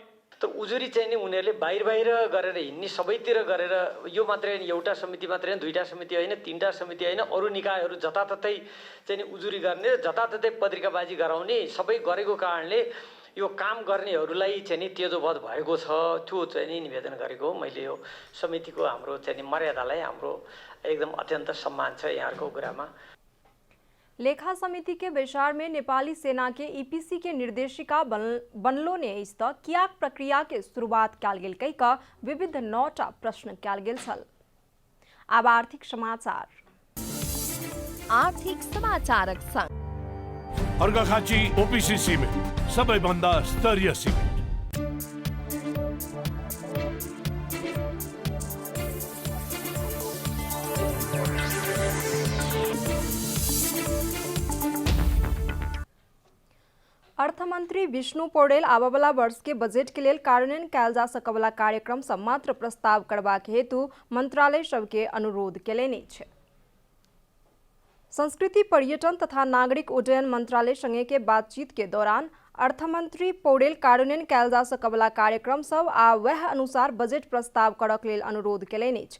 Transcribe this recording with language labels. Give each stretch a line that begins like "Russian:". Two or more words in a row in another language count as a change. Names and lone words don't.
Nepali: त उजुरी चाहिँ नि उनीहरूले बाहिर गरेर हिँड्ने सबैतिर गरेर यो मात्रै होइन, एउटा समिति मात्रै होइन, 2टा समिति होइन, 3टा समिति होइन, अरू निकायहरू जताततै चाहिँ नि उजुरी गर्ने र जताततै पत्रिकाबाजी गराउने सबै गरेको कारणले यो काम गर्नेहरूलाई चाहिँ नि तेजोवध भएको छ। त्यो चाहिँ नि निवेदन गरेको हो मैले। यो समितिको हाम्रो चाहिँ नि मर्यादालाई हाम्रो एकदम अत्यन्त सम्मान छ यहाँहरूको कुरामा।
Maithili: लेखा समिति के बैसार में नेपाली सेना के ईपीसी के निर्देशिका बनलो ने इस कियाक प्रक्रिया के शुरुआत कयल गेल कहि क विविध 9टा प्रश्न कयल गेल छल। अब आर्थिक समाचारक संग
Nepali: अर्घाखाँची ओपीसी सिमेन्ट सबैभन्दा स्तरीय सिमेन्ट।
Maithili: अर्थमंत्री विष्णु पौडेल आबवला वर्ष के बजेट के लेल कार्यान्वयन कयल जा सकवला कार्यक्रम सब मात्र प्रस्ताव करबाक हेतु मंत्रालय सबके अनुरोध केलनि अछि। संस्कृति पर्यटन तथा नागरिक उड्डयन मंत्रालय संगे के बातचीत के दौरान अर्थमंत्री पौडेल कार्यान्वयन कयल जा सकवला कार्यक्रम सब आ वह अनुसार बजेट प्रस्ताव करक लेल अनुरोध केलनि अछि।